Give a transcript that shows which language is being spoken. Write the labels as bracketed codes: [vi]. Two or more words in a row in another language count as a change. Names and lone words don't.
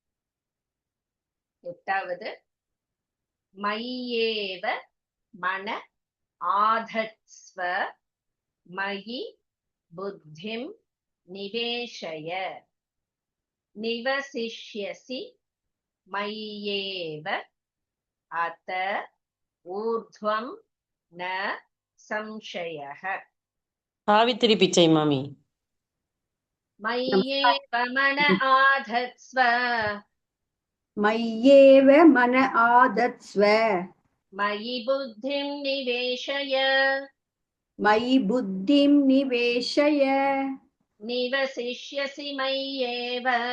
[sa] 8வது मय्येव मन आदत्स्व मयि बुद्धिम् निवेशय निवसिष्यसि मय्येव अत ऊर्ध्वं न संशयः [ta] சாவித்திரி பிச்சை மாமி. [sa] मय्येव मन आधत्स्व मय्येव मन आदत्स्व मयि बुद्धिं निवेशय मयि बुद्धिं निवेशय निवसिष्यसि मय्येव